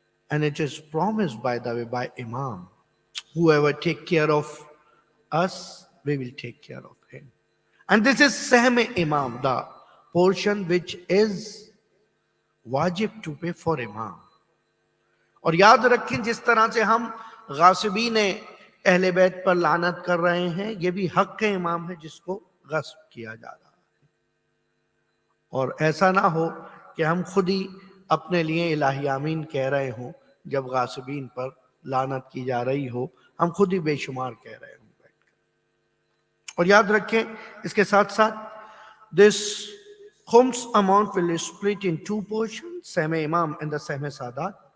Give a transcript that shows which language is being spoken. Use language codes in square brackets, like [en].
[en] And it is promised, by the way, by Imam. Whoever take care of us, we will take care of him. And this is Sahm Imam, the portion which is wajib to pay for Imam. [hi] और याद रखें, जिस तरह से हम गासिबीन अहले बैत पर लानत कर रहे हैं, ये भी हक के इमाम है जिसको गस्ब किया जा रहा है. और ऐसा ना हो कि हम खुद ही अपने लिए इलाही आमीन कह रहे हों जब गासिबीन पर लानत की जा रही हो, हम खुद ही बेशुमार कह रहे हों बैठकर. और याद रखें, इसके साथ साथ [en] this khums amount will split in two portions, Sahm Imam and the Sahm Sadat.